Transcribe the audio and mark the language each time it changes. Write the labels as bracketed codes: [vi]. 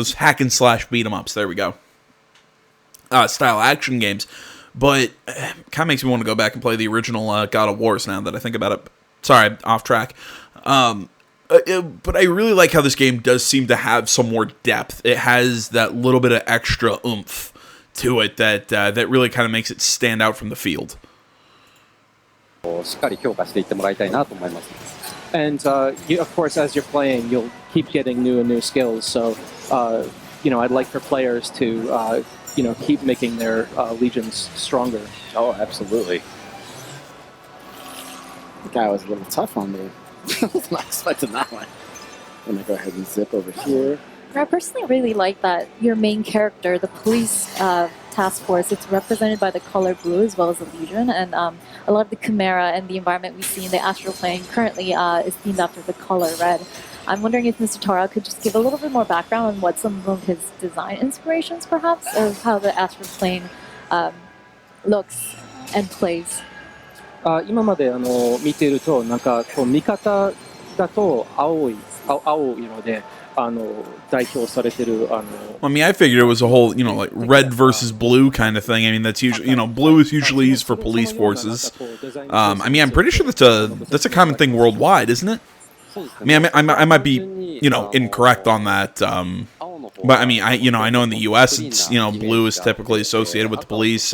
[en] Those hack and slash beat 'em ups. There we go. Style action games, but kind of makes me want to go back and play the original God of Wars now that I think about it. Sorry, off track. But I really like how this game does seem to have some more depth. It has that little bit of extra oomph to it that really kind of makes it stand out from the field. [ja] しっかり強化していってもらいたいなと思います。 [en] And of course, as you're playing, you'll keep getting new and new skills. So, I'd like for players to, keep making their legions stronger. Oh, absolutely. The guy was a little tough on me. I was not expecting that one. I'm going to go ahead and zip over here. I personally really like that your main character, the police task force, it's represented by the color blue as well as the Legion, and a lot of the Chimera and the environment we see in the Astral Chain currently is themed after the color red. I'm wondering if Mr. Tara could just give a little bit more background on what some of his design inspirations, perhaps, of how the Astral Chain looks and plays. [ja] 今まで見ているとなんかこう見方だと青い色で代表されてる [en] I mean, I figured it was a whole, like red versus blue kind of thing. I mean, that's usually, blue is usually used for police forces. I mean, I'm pretty sure that's a common thing worldwide, isn't it? I mean, I might be, incorrect on that. But I mean, I know in the U.S. it's blue is typically associated with the police.